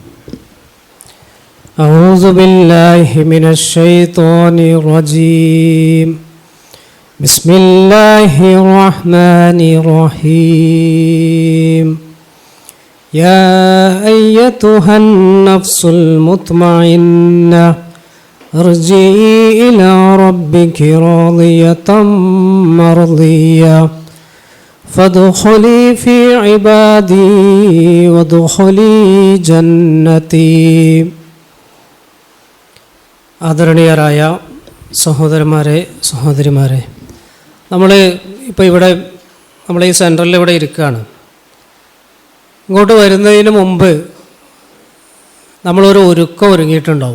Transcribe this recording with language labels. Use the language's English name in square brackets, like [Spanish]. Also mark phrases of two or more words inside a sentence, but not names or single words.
[Arabic] أعوذ بالله من الشيطان الرجيم. بسم الله الرحمن الرحيم. يا أيتها النفس المطمئنة ارجعي إلى ربك راضية مرضية فادخلي في عبادي وادخلي جنتي. [Malayalam] ആദരണീയരായ സഹോദരന്മാരെ, സഹോദരിമാരെ, നമ്മൾ ഇപ്പോൾ നമ്മൾ ഈ സെൻറ്ററിൽ ഇവിടെ ഇരിക്കുകയാണ്. ഇങ്ങോട്ട് വരുന്നതിന് മുമ്പ് നമ്മളൊരു ഒരുങ്ങിയിട്ടുണ്ടാവും.